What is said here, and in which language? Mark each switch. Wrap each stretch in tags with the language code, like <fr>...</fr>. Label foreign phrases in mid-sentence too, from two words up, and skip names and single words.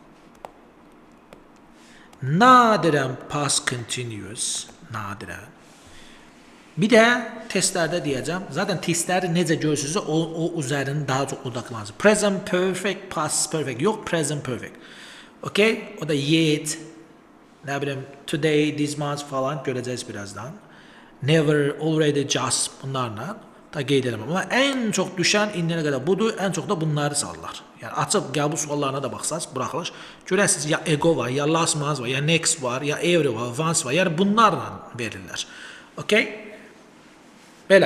<az>Nadirən</az> <en>past continuous,</en> <az>nadirən. Bir də testlərdə deyəcəm, zaten testləri necə görürsünüzsə o üzərinin daha çox odaqlanırsınız.</az> <en>Present perfect, past perfect, yox present perfect.</en> <az>Okay? O da yet, nə bilim,</az> <en>today, this month</en> <az>falan görəcəyiz birazdan.</az> <en>Never, already, just</en> <az>bunlarla da qeyd eləməm. Amma ən çox düşən indiyənə qədər budur, ən çox da bunları sallar. Yəni açıb qəbul suallarına da baxsaz, buraxılış, görəsiniz ya ego var, ya</az> <en>last month</en> <az>var, ya next var, ya every var, once var. Yəni bunlarla verirlər. Okay? Belə.</az>